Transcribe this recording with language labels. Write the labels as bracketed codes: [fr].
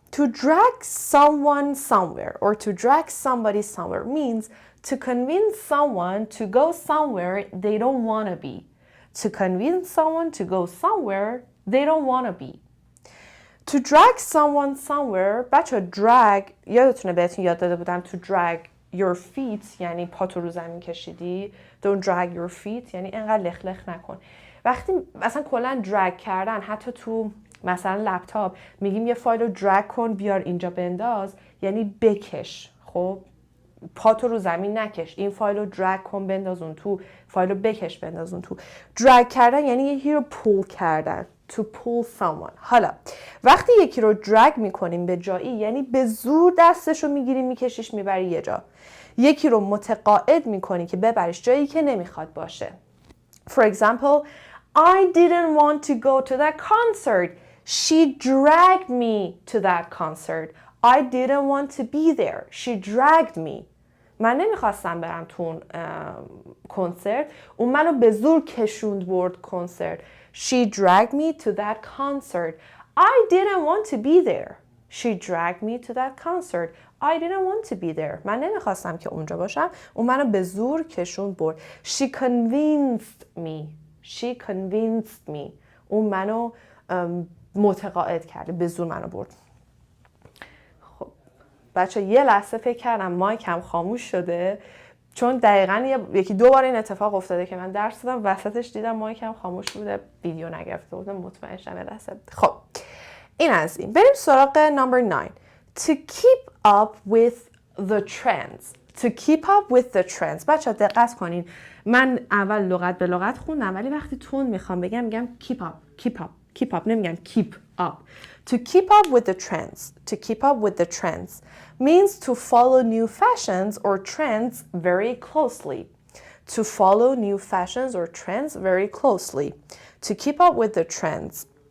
[en] To drag someone somewhere or to drag somebody somewhere means to convince someone to go somewhere they don't want to be. To convince someone to go somewhere they don't want to be. To drag someone somewhere. [fa] بچه drag یادتونه بهتون یاد داده بودم [en] to drag your feet [fa] یعنی پاتو رو زمین کشیدی. [en] Don't drag your feet [fa] یعنی انقدر لخ لخ نکن. وقتی مثلا کلا drag کردن حتی تو مثلا لپتاپ میگیم یه فایل رو درگ کن بیار اینجا بنداز، یعنی بکش. خب پاتو رو زمین نکش، این فایل رو درگ کن بنداز اون تو، فایل رو بکش بنداز اون تو. درگ کردن یعنی یکی رو پول کردن. [en] To pull someone. [fa] حالا وقتی یکی رو درگ میکنیم به جایی یعنی به زور دستش رو میگیری میکشیش میبری یه جا. یکی رو متقاعد میکنی که ببریش جایی که نمیخواد باشه. [en] For example, I didn't want to go to that concert. She dragged me to that concert. I didn't want to be there. She dragged me. [fa] من نمیخواستم برم تو اون کنسرت. اون منو به زور کشوند برد کنسرت. [en] She dragged me to that concert. I didn't want to be there. She dragged me to that concert. I didn't want to be there. [fa] من نمیخواستم که اونجا باشم. اون منو به زور کشوند برد. [en] She convinced me. She convinced me. [fa] اون منو متقاعد کرده، به زور منو برد. خب بچه یه لحظه فکر کردم مایکم خاموش شده چون دقیقاً یکی دو بار این اتفاق افتاده که من درس دادم وسطش دیدم مایکم خاموش بوده، ویدیو نگرفته بودم، مطمئن شدم یه لحظه. خب این از این. بریم سراغ [en] number 9. To keep up with the trends. To keep up with the trends. [fa] بچه ها دقت کنین. من اول لغت به لغت خوندم ولی وقتی تون میخوام میگم keep up, keep up, keep up. نمیگم [en] keep up. To keep up with the trends. To keep up with the trends means to follow new fashions or trends very closely. To follow new fashions or trends very closely. To keep up with the trends.